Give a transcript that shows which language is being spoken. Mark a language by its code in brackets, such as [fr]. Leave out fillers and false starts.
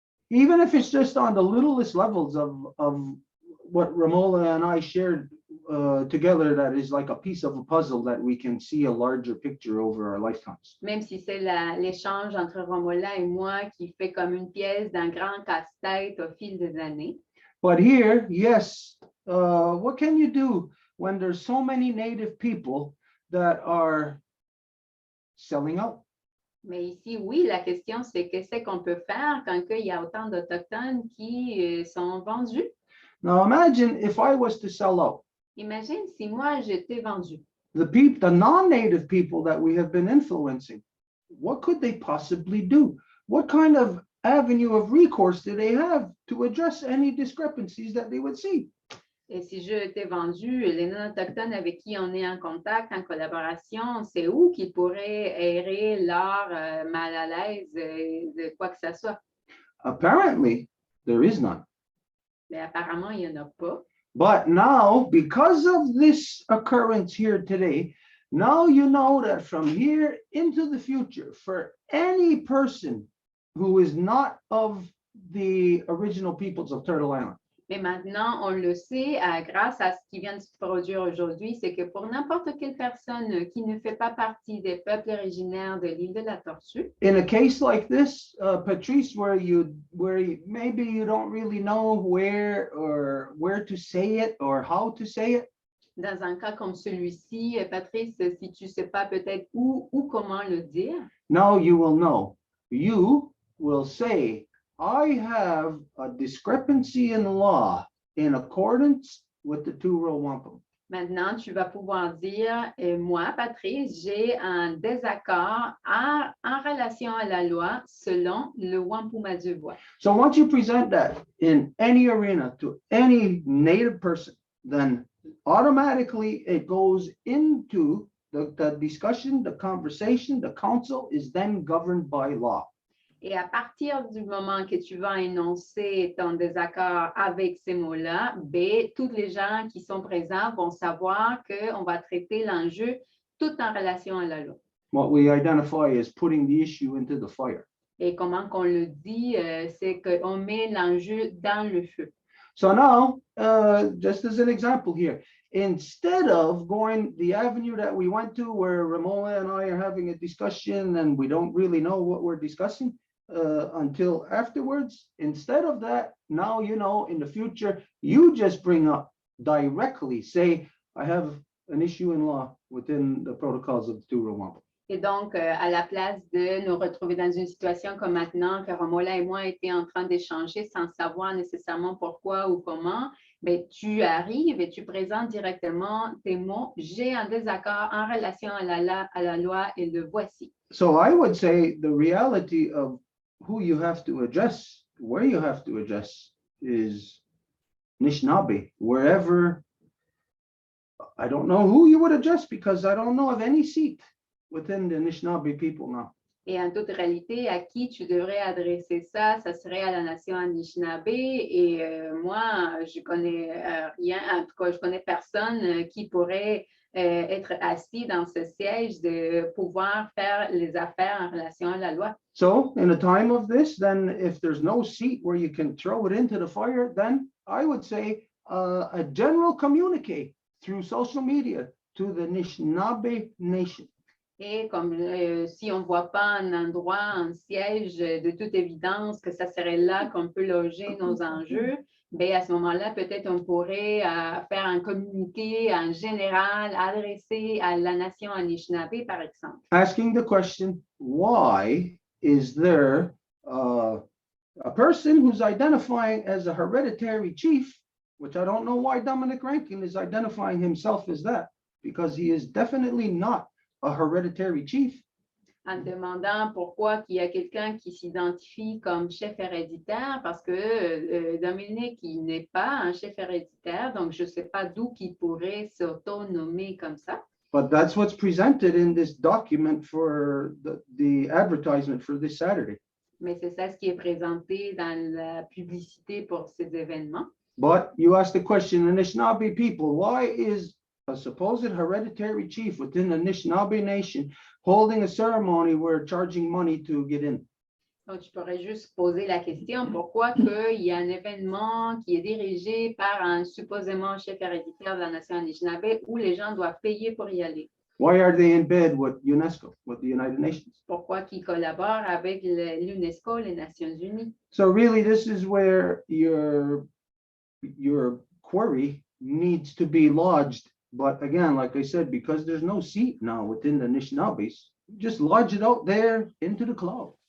[en] Even if it's just on the littlest levels of what Ramola and I shared together, that is like a piece of a puzzle that we can see a larger picture over our lifetimes. [fr] Même si c'est l'échange entre Romola et moi qui fait comme une pièce d'un grand casse-tête au fil des années. [en] But here, yes, what can you do when there's so many Native people that are selling out? [fr] Mais ici, oui, la question, c'est qu'est-ce qu'on peut faire quand il y a autant d'Autochtones qui sont vendus? [en] Now imagine if I was to sell out. [fr] Imagine si moi, j'étais vendu. [en] The non-native people that we have been influencing, what could they possibly do? What kind of avenue of recourse do they have to address any discrepancies that they would see? [fr] Et si je étais vendu, les non-autochtones avec qui on est en contact, en collaboration, c'est où qu'ils pourraient aérer leur mal à l'aise de quoi que ce soit? [en] Apparently, there is none. [fr] Mais apparemment, il n'y en a pas. [en] But now, because of this occurrence here today, now you know that from here into the future, for any person who is not of the original peoples of Turtle Island, [fr] Mais maintenant, on le sait, grâce à ce qui vient de se produire aujourd'hui, c'est que pour n'importe quelle personne qui ne fait pas partie des peuples originaires de l'île de la Tortue, [en] in a case like this, Patrice, where maybe you don't really know where to say it or how to say it, [fr] dans un cas comme celui-ci, Patrice, si tu ne sais pas peut-être où ou comment le dire, [en] now you will know. You will say, I have a discrepancy in law in accordance with the two-row wampum. [fr] Maintenant, tu vas pouvoir dire, moi, Patrice, j'ai un désaccord en relation à la loi selon le Wampum à Deux Voies. [en] So once you present that in any arena to any Native person, then automatically it goes into the discussion, the conversation, the council is then governed by law. [fr] Et à partir du moment que tu vas énoncer ton désaccord avec ces mots-là, tous les gens qui sont présents vont savoir qu'on va traiter l'enjeu tout en relation à la loi. [en] What we identify as putting the issue into the fire. [fr] Et comment qu'on le dit, c'est qu'on met l'enjeu dans le feu. [en] So now, just as an example here, instead of going the avenue that we went to where Ramona and I are having a discussion and we don't really know what we're discussing until afterwards, instead of that, now, you know, in the future, you just bring up directly, say, I have an issue in law within the protocols of the Deux Wampum. [fr] Et donc, à la place de nous retrouver dans une situation comme maintenant, que Romola et moi étions en train d'échanger sans savoir nécessairement pourquoi ou comment, ben, tu arrives et tu présentes directement tes mots. J'ai un désaccord en relation à la loi et le voici. [en] So I would say the reality of who you have to address, where you have to address is Anishinaabe, wherever. I don't know who you would address because I don't know of any seat within the Anishinaabe people now. [fr] Et en toute réalité, à qui tu devrais adresser ça, ça serait à la nation Anishinaabe. Et moi, je connais rien, en tout cas, je connais personne qui pourrait être assis dans ce siège de pouvoir faire les affaires en relation à la loi. [en] So in a time of this, then if there's no seat where you can throw it into the fire, then I would say a general communique through social media to the Anishinaabe nation. [fr] Et comme si on ne voit pas un endroit, un siège, de toute évidence que ça serait là qu'on peut loger nos enjeux, bien à ce moment-là, peut-être on pourrait faire un communiqué en général adressé à la nation Anishinaabe, par exemple. [en] Asking the question, why is there a person who's identifying as a hereditary chief, which I don't know why Dominic Rankin is identifying himself as that, because he is definitely not a hereditary chief. [fr] En demandant pourquoi il y a quelqu'un qui s'identifie comme chef héréditaire, parce que Dominique, il n'est pas un chef héréditaire, donc je ne sais pas d'où qu'il pourrait s'autonommer comme ça. [en] But that's what's presented in this document for the advertisement for this Saturday. [fr] Mais c'est ça ce qui est présenté dans la publicité pour ces événements. [en] But you ask the question, Anishinaabe people, why is a supposed hereditary chief within the Anishinaabe nation holding a ceremony where charging money to get in? [fr] Donc, je pourrais juste poser la question, pourquoi qu'il y a un événement qui est dirigé par un supposément chef héréditaire de la nation Anishinaabe où les gens doivent payer pour y aller? [en] Why are they in bed with UNESCO, with the United Nations? [fr] Pourquoi qu'ils collaborent avec l'UNESCO, les Nations Unies? [en] So really, this is where your query needs to be lodged. But again, like I said, because there's no seat now within the Anishinaabes, just lodge it out there into the cloud.